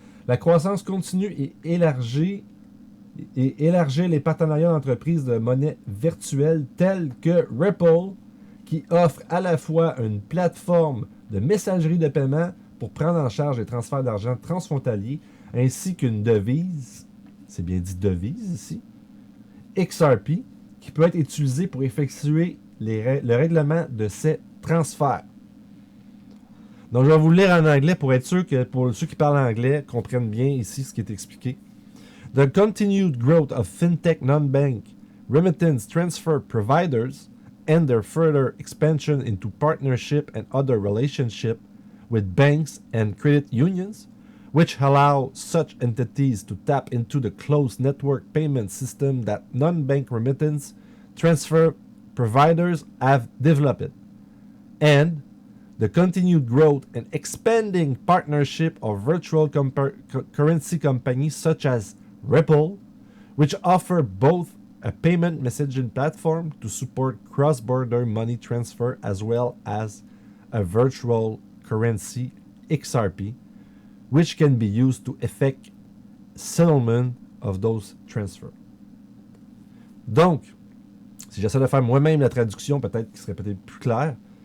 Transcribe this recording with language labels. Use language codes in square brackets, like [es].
[fr] La croissance continue et élargir les partenariats d'entreprises de monnaie virtuelle telles que Ripple, qui offre à la fois une plateforme de messagerie de paiement pour prendre en charge les transferts d'argent transfrontaliers, ainsi qu'une devise, c'est bien dit devise ici, XRP, qui peut être utilisée pour effectuer le règlement de ces transferts. Donc, je vais vous le lire en anglais pour être sûr que pour ceux qui parlent anglais comprennent bien ici ce qui est expliqué. [en] The continued growth of fintech non-bank remittance transfer providers and their further expansion into partnership and other relationship with banks and credit unions, which allow such entities to tap into the closed network payment system that non-bank remittance transfer providers have developed, and the continued growth and expanding partnership of virtual currency companies such as Ripple, which offer both a payment messaging platform to support cross-border money transfer as well as a virtual currency XRP, which can be used to effect settlement of those transfers. [fr] Donc, si j'essaie de faire moi-même la traduction, peut-être qu'il serait peut-être plus clair.